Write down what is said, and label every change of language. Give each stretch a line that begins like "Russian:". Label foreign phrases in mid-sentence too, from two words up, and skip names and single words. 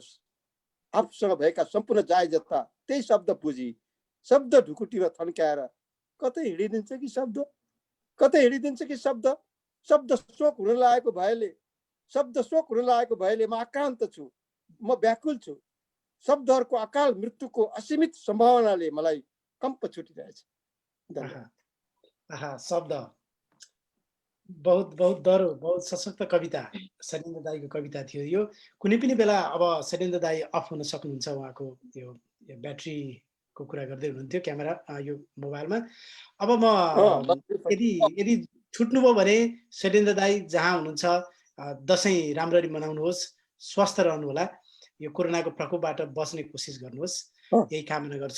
Nepali: आफूसँग भएका सम्पूर्ण जायजता त्यही शब्द पुँजी, शब्द ढुकुटीमा थन्काएर कतै हिँडिदिन्छ कि शब्द, कतै हिँडिदिन्छ कि शब्द। शब्द शोक हुन लागेको भएले म आक्रान्त छु, म व्याकुल छु। शब्दहरूको अकाल मृत्युको असीमित सम्भावनाले मलाई कम्प छुटिरहेछ। शब्द बहुत बहुत दरो, बहुत सशक्त कविता शैलेन्द्र दाईको कविता थियो यो। कुनै पनि बेला अब शैलेन्द्र दाई अफ हुन सक्नुहुन्छ, उहाँको त्यो ब्याट्री को कुरा गर्दै हुनुहुन्थ्यो क्यामेरा यो मोबाइलमा। अब म यदि यदि छुट्नुभयो भने शैलेन्द्र दाई जहाँ हुनुहुन्छ दसैँ राम्ररी मनाउनुहोस्, स्वस्थ रहनुहोला, यो कोरोनाको प्रकोपबाट बच्ने कोसिस गर्नुहोस्, यही कामना गर्छु।